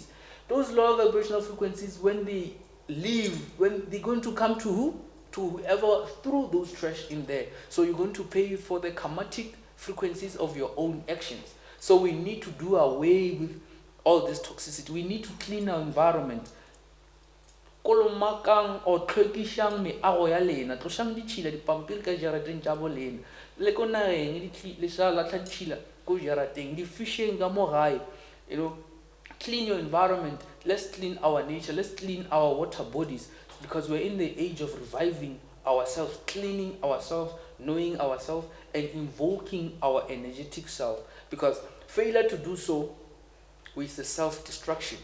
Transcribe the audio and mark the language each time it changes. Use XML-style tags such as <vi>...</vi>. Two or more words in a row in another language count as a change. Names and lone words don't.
<en>Those lower vibrational frequencies, when they leave, when they're going to come to who? To whoever threw those trash in there. So you're going to pay for the karmatic frequencies of your own actions. So we need to do away with all this toxicity. We need to clean our environment.</en> <nso>Kolomakang or tlhwekishang meago ya lena, tloshang ditšhila dipampiri ka jarateng tša bolena, le ko nageng le sa latlha ditšhila ko jarateng, di fisheng ka mo gae.</nso> <en>Clean your environment. Let's clean our nature. Let's clean our water bodies, because we're in the age of reviving ourselves, cleaning ourselves, knowing ourselves, and invoking our energetic self. Because failure to do so is the self-destruction.</en>